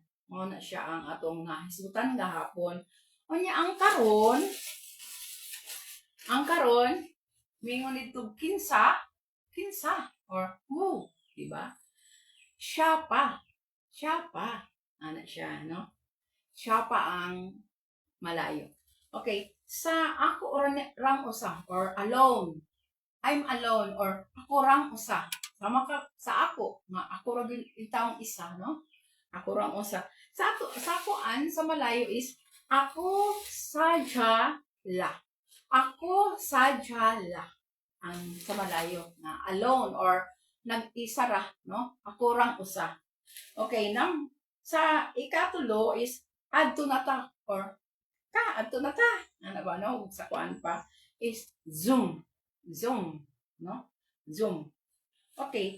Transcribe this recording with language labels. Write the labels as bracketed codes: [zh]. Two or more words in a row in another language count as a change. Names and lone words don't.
[ceb] Mao na siya ang atong nahisgutan gahapon. Unya ang karon mingon dito kinsa or who, di ba? Siya pa. Ana siya, no? Siya pa ang Malayo. Okay, sa ako rang usa or alone. [en] I'm alone [ceb] or ako rang usa. Sama ka sa ako, nga ako ra taong isa, no? Ako rang usa. Sa akoan sa Malayo is ako sadya. Ako sadya ang sa Malayo na alone or nag-isa ra, no? Ako rang usa. Okay, sa ikatulo is adto na ta or adto na ta. Ano ba, no? Sa kuan pa is Zoom, no? Zoom. Okay.